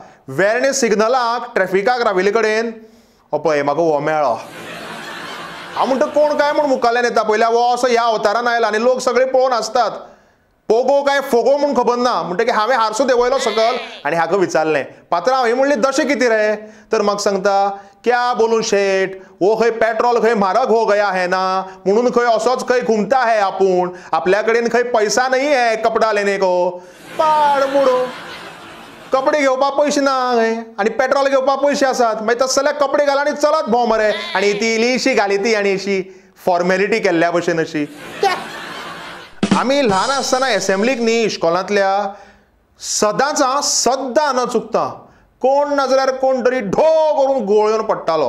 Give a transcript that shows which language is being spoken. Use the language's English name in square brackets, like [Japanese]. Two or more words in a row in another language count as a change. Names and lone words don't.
[Konkani] वेर्णे सिग्नलाक ट्रॅफिकाक राविल्ले कडेन पळय म्हाका हो मेळ्ळो. हांव म्हणटा कोण काय म्हूण मुखाल्यान येता पयल्या हो असो ह्या अवतारान आयला आनी लोक सगळे पळोवन आसतात. पोगो काय फोगो म्हूण खबर ना म्हणटकीर हांवें हारसो देंवयलो सकयल आनी हाका विचारलें पात्रांव ही म्हणली दशें कितें रे तर म्हाका सांगता [Hindi] क्या बोलूं शेठ वो [Konkani] खंय पेट्रोल खंय म्हारग [Hindi] हो गया है ना [Konkani] म्हणून खंय असोच खंय [Hindi] घुमता है [Konkani] आपूण आपल्या कडेन खंय [Hindi] पैसा नाही है कपडा लेने को [Konkani] पाड मुडो कपडे घेवपाक पयशे ना आनी पेट्रोल घेवपाक पयशे आसात मागीर तशें जाल्यार कपडे घाल आनी चलत भोंव मरे आनी ती इल्लीशी घाली ती आनी अशी फॉर्मेलिटी केल्ल्या भशेन अशी. आमी ल्हान आसतना एसेंब्लीक न्ही इश्कोलांतल्या सदां न चुकता कोण ना जाल्यार कोण तरी ढो करून गोळ्योन पडटालो.